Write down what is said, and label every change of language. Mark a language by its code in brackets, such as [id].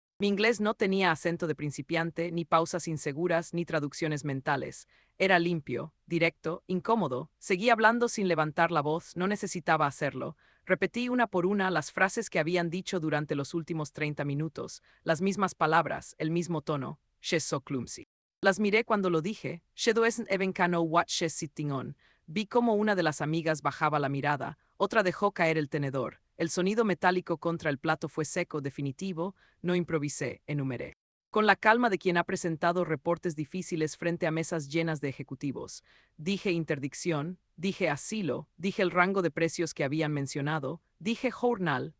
[es] Mi inglés no tenía acento de principiante, ni pausas inseguras, ni traducciones mentales. Era limpio, directo, incómodo. Seguí hablando sin levantar la voz, no necesitaba hacerlo. Repetí una por una las frases que habían dicho durante los últimos 30 minutos, las mismas palabras, el mismo tono. [en] She's so clumsy. [es] Las miré cuando lo dije. [en] She doesn't even know what she's sitting on. [es] Vi cómo una de las amigas bajaba la mirada, otra dejó caer el tenedor. El sonido metálico contra el plato fue seco, definitivo, no improvisé, enumeré. Con la calma de quien ha presentado reportes difíciles frente a mesas llenas de ejecutivos. Dije interdicción, dije asilo, dije el rango de precios que habían mencionado, dije journal.